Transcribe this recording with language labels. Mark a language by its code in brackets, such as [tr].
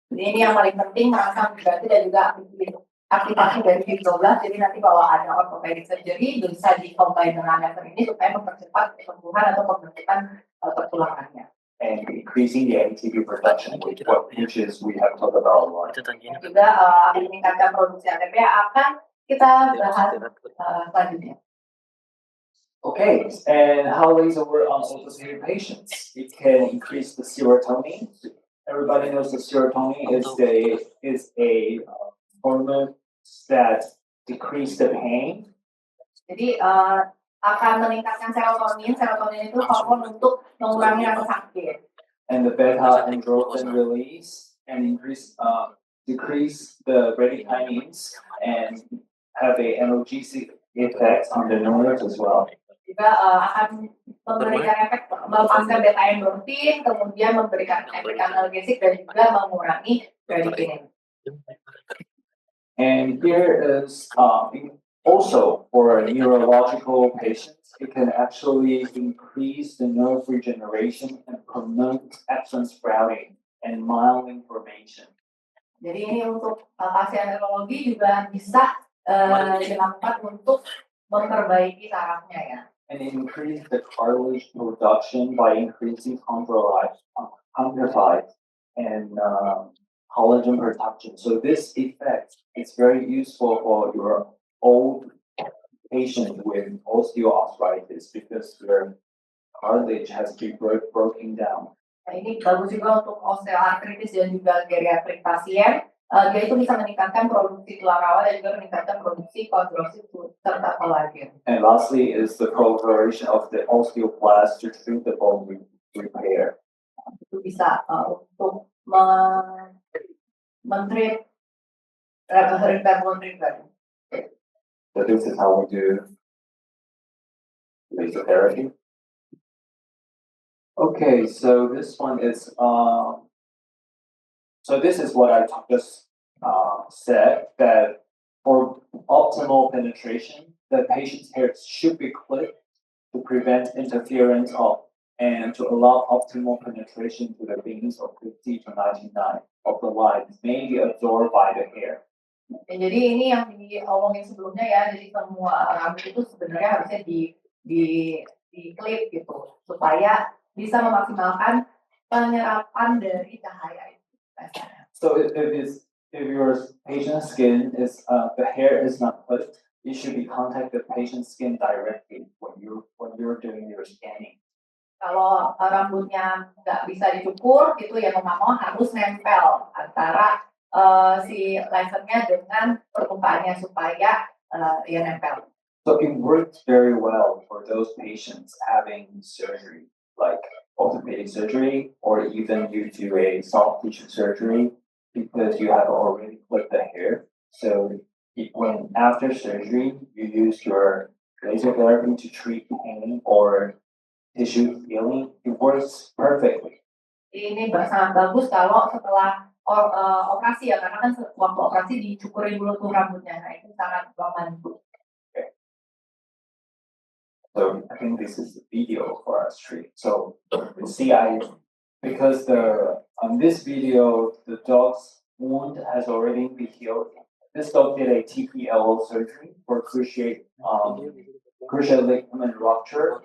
[id] Jadi ini yang paling penting, merangsang migrasi dan juga aktivasi dari fibroblast. Jadi nanti kalau ada orthopedic surgery bisa dikombin dengan laser ini supaya mempercepat kesembuhan atau pembentukan tulangannya. [en] And increasing the ATP production, which is we have talked about a lot. [id] Juga meningkatkan produksi ATP akan kita bahas selanjutnya. [en] Okay, and how laser work on orthopedic patients? It can increase the serotonin. Everybody knows that serotonin is a hormone that decrease the pain. [id] Jadi akan meningkatkan serotonin. Serotonin itu hormon untuk mengurangi rasa sakit. [en] And the beta endorphin release and decrease the bradykinin and have a analgesic effect on the nerves as well. [id] Juga akan memberikan efek melepaskan beta endorfin, kemudian memberikan efek analgesik dan juga mengurangi bradykinin. [en] And here is also for neurological patients, it can actually increase the nerve regeneration and promote axon sprouting and mild inflammation. [id] Jadi ini untuk pasien neurologi juga bisa dilakukan untuk memperbaiki sarafnya ya. [en] And increase the cartilage production by increasing chondrocytes and collagen production. So this effect is very useful for your old patient with osteoarthritis because their cartilage has been broken down. [id] Nah, ini bagus juga untuk osteoartritis dan juga geriatrik pasien. Dia itu bisa meningkatkan produksi tulang rawa dan juga meningkatkan produksi kondrosit serta kolagen. [en] And lastly is the proliferation of the osteoblast to treat the bone repair. [id] Itu bisa untuk mentreat [en] repair bone repair. So this is how we do laser therapy. Okay, so this one is so this is what I just said, that for optimal penetration, the patient's hair should be clipped to prevent interference of and to allow optimal penetration to the veins of 50 to 99 of the light may be absorbed by the hair. [id] Jadi ini yang diomongin sebelumnya ya, jadi semua rambut itu sebenarnya harusnya di clip gitu supaya bisa memaksimalkan penyerapan dari cahaya itu. [en] So if your patient's skin is the hair is not clipped, you should be contact the patient's skin directly when you're doing your scanning. [id] Kalau rambutnya nggak bisa dicukur, itu ya mau harus nempel antara si lasernya dengan permukaannya supaya ya nempel. [en] So it works very well for those patients having surgery, like orthopedic surgery, or even you do a soft tissue surgery because you have already clipped the hair. So when after surgery, you use your laser therapy to treat pain or tissue healing, it works perfectly. [id] Ini sangat bagus kalau setelah operasi ya, karena kan waktu operasi dicukurin dulu tuh rambutnya, nah itu sangat membantu. [en] So I think this is the video for us treat. So you see, because on this video the dog's wound has already been healed. This dog did a TPL surgery for cruciate ligament rupture.